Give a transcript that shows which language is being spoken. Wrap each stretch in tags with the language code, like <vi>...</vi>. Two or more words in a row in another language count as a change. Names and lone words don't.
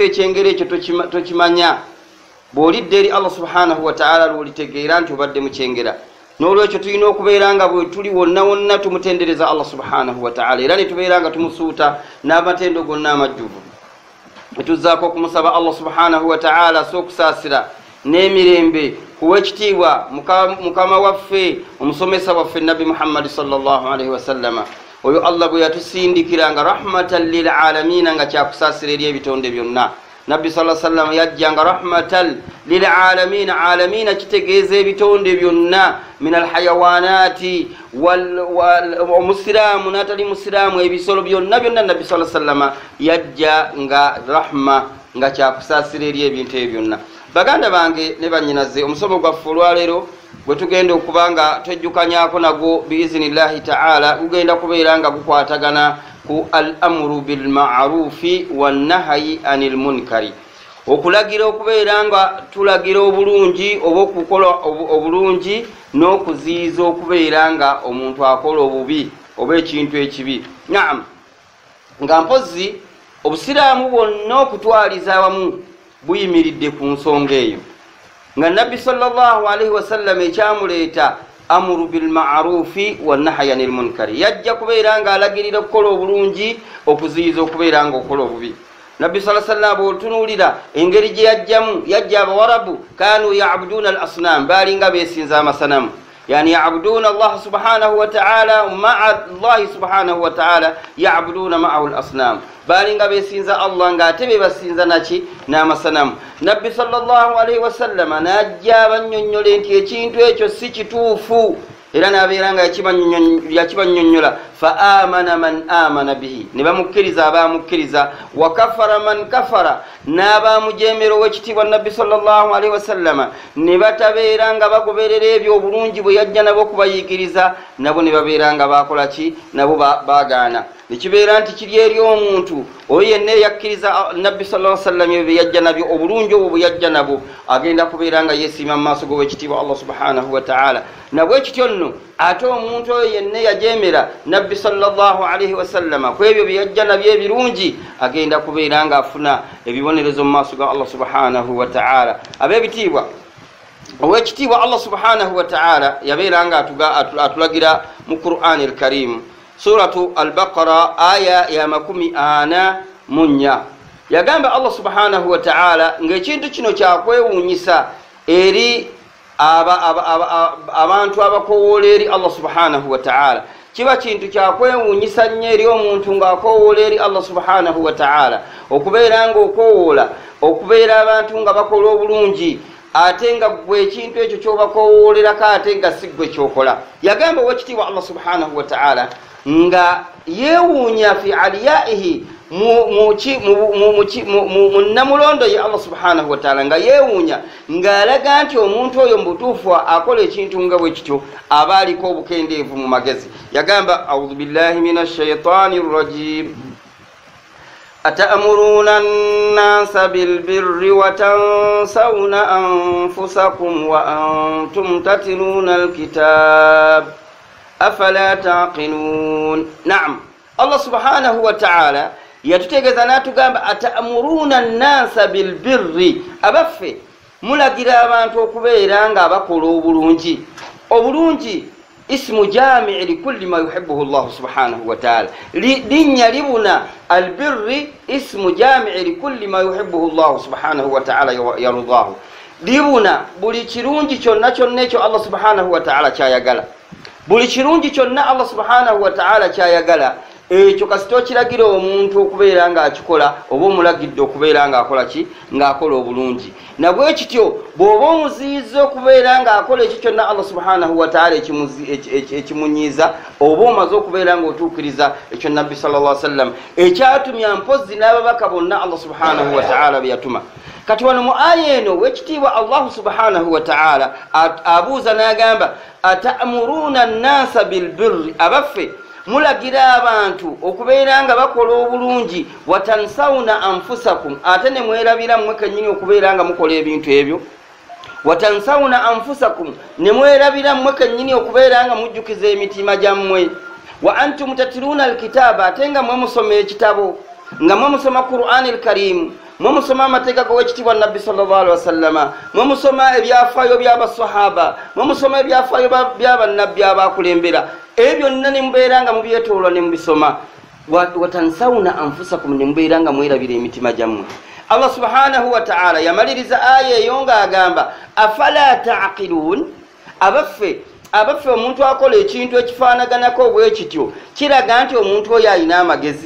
<lg>ekyengera ekyo tokimanya bw'olidde eri</lg> <ar>الله سبحانه وتعالى</ar> <lg>lw'olitegeera nti obadde mukyengera n'olwekyo tulina okubeera nga bwe tuli wonna wonna tumutendereza</lg> <ar>الله سبحانه وتعالى</ar> <lg>era ne tubeera nga tumusuuta n'amatendo gonna amajjuvu netuzzaako okumusaba</lg> <ar>الله سبحانه وتعالى</ar> <lg>sookusaasira n'emirembe kuwekitiibwa mukama waffe omusomesa waffe nabi Muhammad</lg> <ar>صلى الله عليه وسلم</ar> <lg>oyo Allah bwe yatusindikiranga</lg> <ar>رحمة للعالمين</ar> <lg>nga kyakusaasira eri ebitonde byonna Nabi</lg> <ar>صلى الله عليه وسلم</ar> <lg>yajjanga</lg> <ar>رحمة للعالمين العالمين</ar> <lg>kitegeeza ebitonde byonna</lg> <ar>من الحيوانات والمسلم</ar> <lg>natali muslimu ebisolo byonna byonna Nabi</lg> <ar>صلى الله عليه وسلم</ar> <lg>yajja nga rahma nga kyakusaasira eri ebintu byonna baganda bange ne banyinaze omusomo gwaffe olwaleero bwe tugenda okubanga twejjukanyako nagwo</lg> <ar>بإذن الله تعالى</ar> <lg>gugenda kubeera nga gukwatagana ku</lg> <ar>الأمر بالمعروف والنهي عن المنكر</ar> <lg>okulagira okubeera nga tulagira obulungi oba okukola obulungi n'okuziiza okubeera nga omuntu akola obubi oba ekintu ekibi naam nga mpozi obusiraamu bwonna okutwaliza awamu buyimiridde ku nsonga eyo nga nabbi</lg> <ar>صلى الله عليه وسلم</ar> <lg>ekyamuleeta</lg> <ar>أمر بالمعروف والنهي عن المنكر</ar> <lg>yajja kubeera nga alagirira okukola obulungi okuziyiza okubeera nga okola obubi nabbi</lg> <ar>صلى الله عليه وسلم</ar> <lg>otunuulira engeri gye yajja abawarabu</lg> <ar>كانوا يعبدون الأصنام</ar> <lg>baali nga beesinza amasanamu</lg> <ar>يعني يعبدون الله سبحانه وتعالى مع الله سبحانه وتعالى يعبدون معه الأصنام</ar> <lg>baali nga beesinza Allah nga ate bebasinza naki n'amasanamu nabbi</lg> <ar>صلى الله عليه وسلم</ar> <lg>najja abannyonnyola nti ekintu ekyo si kituufu era n'abeera nga yakibanyonnyola</lg> <ar>فآمن من آمن به</ar> <lg>ne bamukkiriza abamukkiriza</lg> <ar>وكفر من كفر</ar> <lg>n'abamujeemera ow'ekitiibwa nabbi</lg> <ar>صلى الله عليه وسلم</ar> <lg>ne batabeera nga bagoberera ebyo obulungi bwe yajja nabo okubayiikiriza nabo ne babeera nga bakola ki nabo baagaana nekibeera nti kiri eri omuntu oyo yenna eyakkiriza nabbi</lg> <ar>صلى الله عليه وسلم</ar> <lg>ebyo yajja nabyo obulungi obwo bwe yajja nabo agenda kubeera nga yeesiima mu maaso g'owekitiibwa</lg> <ar>الله سبحانه وتعالى</ar> <lg>nabwe kityo nno ate omuntu oyo yenna yajeemera nabbi</lg> <ar>صلى الله عليه وسلم</ar> <lg>ku ebyo bye yajja nabyo ebirungi agenda kubeera nga afuna ebibonerezo mu maaso ga</lg> <ar>الله سبحانه وتعالى</ar> <lg>ab'ebitiibwa owekitiibwa</lg> <ar>الله سبحانه وتعالى</ar> <lg>yabeera nga atulagira mu</lg> <ar>القرآن الكريم سورة البقرة</ar> <lg>aya ya 40 yagamba</lg> <ar>الله سبحانه وتعالى</ar> <lg>ng'ekintu kino kyakwewuunyisa eri abantu abakowoola eri Allah</lg> <ar>سبحانه وتعالى</ar> <lg>kiba kintu kyakwewuunyisa nnyo eri omuntu ng'akowoola eri</lg> <ar>الله سبحانه وتعالى</ar> <lg>okubeera nga okowoola okubeera abantu nga bakola obulungi ate nga gwe ekintu ekyo ky'obakowoolerako ate nga si gwe kyokola yagamba owekitiibwa</lg> <ar>الله سبحانه وتعالى</ar> <lg>nga yeewuunya</lg> <ar>في عليائه</ar> <lg>mu namulondo ye</lg> <ar>الله سبحانه وتعالى</ar> <lg>nga yeewuunya ng'alaga nti omuntu oyo mbutuufu akola ekintu nga bwe kityo aba aliko obukendeevu mu magezi yagamba</lg> <ar>أعوذ بالله من الشيطان الرجيم أتأمرون الناس بالبر وتنسون أنفسكم وأنتم تتلون الكتاب أفلا تعقلون نعم الله سبحانه وتعالى</ar> <lg>yatutegeeza n'atugamba</lg> <ar>أتأمرون الناس بالبر,</ar> <lg>abaffe mulagira abantu okubeera nga abakola obulungi.</lg> <ar>Obulungi اسم جامع لكل ما يحبه الله سبحانه وتعالى, linnya libuna البر اسم جامع لكل ما يحبه الله سبحانه وتعالى ويرضاه,</ar> <lg>libuna buli kirungi kyonna kyonna ekyo</lg> <ar>الله سبحانه وتعالى</ar> <lg>kyayagala. Buli kirungi kyonna</lg> <ar>الله سبحانه وتعالى</ar> <lg>kyayagala, ekyo kasito kiragira omuntu okubeera nga akikola oba omulagidde okubeera nga akola ki, ng'akola obulungi. Nabwe kityo bw'oba omuziyiza okubeera nga akola ekyo kyonna</lg> <ar>الله سبحانه وتعالى</ar> <lg>ekimunyiiza, oba omaze okubeera nga otuukiriza ekyo nabbi</lg> <ar>صلى الله عليه وسلم</ar> <lg>ekyatumya mpozzi n'ababaka bonna</lg> <ar>الله سبحانه وتعالى</ar> <lg>bye yatuma. Kati wano mu aya eno wekitiibwa</lg> <ar>الله سبحانه وتعالى</ar> <lg>abuuza n'agamba</lg> <ar>أتأمرون الناس بالبر,</ar> <lg>abaffe mulagira abantu okubeera nga bakola obulungi,</lg> <ar>وتنسون أنفسكم,</ar> <lg>ate ne mwerabira mmwe kennyini okubeera nga mukola ebintu ebyo.</lg> <ar>وتنسون أنفسكم,</ar> <lg>ne mwerabira mmwe kennyini okubeera nga mujjukiza emitima gyammwe.</lg> <ar>وأنتم تتلون الكتاب,</ar> <lg>ate nga mmwe musoma ekitabo, nga mmwe musoma</lg> <ar>القرآن الكريم,</ar> <lg>mmwe musoma amateeka g'owekitiibwa nabbi</lg> <ar>صلى الله عليه وسلم,</ar> <lg>mmwe musoma ebyafaayo by'abasahaba, mmwe musoma ebyafaayo by'abannabbi abakulembera. Ebyo byonna ne mubeera nga mubyetoolwa ne mubisoma.</lg> <ar>وتنسون أنفسكم,</ar> <lg>ne mubeera nga mwerabira emitima gyammwe.</lg> <ar>الله سبحانه وتعالى</ar> <lg>yamaliriza aya eyo ng'agamba</lg> <ar>أفلا تعقلون,</ar> <lg>abaffe omuntu akola ekintu ekifaanaganako bwe kityo kiraga nti omuntu oyo alina amagezi.</lg>